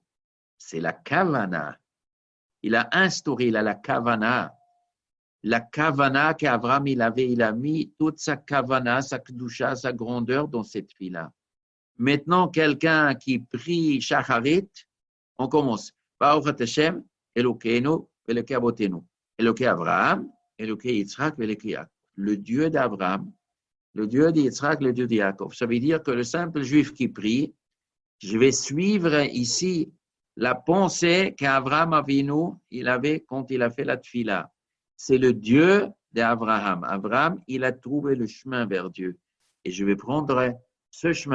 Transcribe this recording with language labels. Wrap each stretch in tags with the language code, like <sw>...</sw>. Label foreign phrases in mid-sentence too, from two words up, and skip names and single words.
<fr>C'est la kavana. Il a instauré, il a la kavana. La kavana qu'Abraham, il a mis toute sa kavana, sa kedusha, sa grandeur dans cette fille-là. Maintenant, quelqu'un qui prie Shacharit, on commence.</fr> <he>ברוך השם, אלוקינו, אלוקי אבותינו. אלוקי אברהם, אלוקי יצחק, אלוקי יעקב.</he> <fr>Le Dieu d'Abraham, le Dieu d'Yitzhak, le Dieu de Yaakov. Ça veut dire que le simple juif qui prie, je vais suivre ici la pensée qu'Abraham Avinu, il avait quand il a fait la tfila. C'est le Dieu d'Abraham. Abraham, il a trouvé le chemin vers Dieu. Et je vais prendre ce chemin.</fr>